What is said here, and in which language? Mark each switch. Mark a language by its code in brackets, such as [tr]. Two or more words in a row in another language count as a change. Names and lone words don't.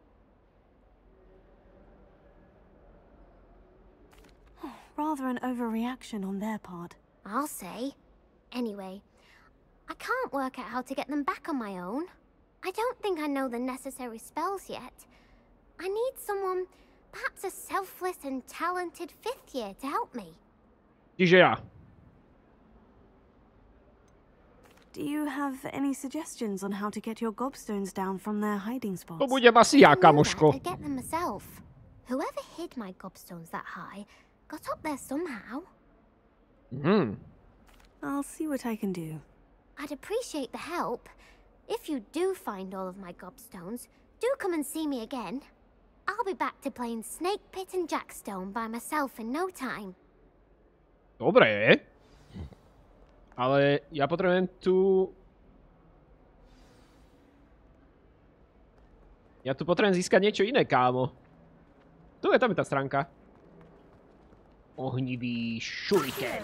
[en] Rather an overreaction on their part. I'll say. Anyway, I can't work out how to get them back on my own. I don't think I know the necessary spells yet. I need someone, perhaps a selfless and talented 5th year to help me. [sk] Čiže ja. [en] Do you have any suggestions on how to get your gobstones down from their hiding spots? [sk] To budem asi ja, kamoško. [en] I'd get them myself. Whoever hid my gobstones that high got up there somehow. I'll see what I can do. I'd appreciate the help. If you do find all of my gobstones, do come and see me again. I'll be back to playing Snake Pit and Jackstone by myself in no time. [sk] Dobre. Ale ja potrebujem tu... Ja tu potrebujem získať niečo iné, kámo. Tam je tá stránka. Ohnivý šuriken.